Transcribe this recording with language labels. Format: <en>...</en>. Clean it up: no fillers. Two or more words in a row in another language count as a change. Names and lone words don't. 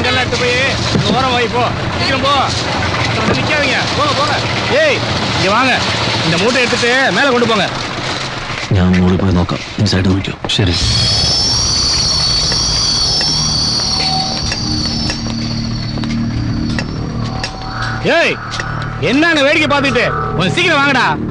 <ta>எடுத்து போய் ஓரம் வாய் போ, சீக்கிரம் போ. நிக்காதீங்க, போங்க போங்க. ஏய் இங்க வாங்க, இந்த மூட்டை எடுத்துட்டு மேல கொண்டு போங்க.</ta> <ml>ഞാൻ മുകളിൽ പോയി നോക്കാം, ഈ സൈഡ് നോക്കിയോ. ശരി.</ml> <ta>ஏய் என்னங்க வேடிக்கை பார்த்துட்டு, கொஞ்சம் சீக்கிரம் வாங்கடா.</ta>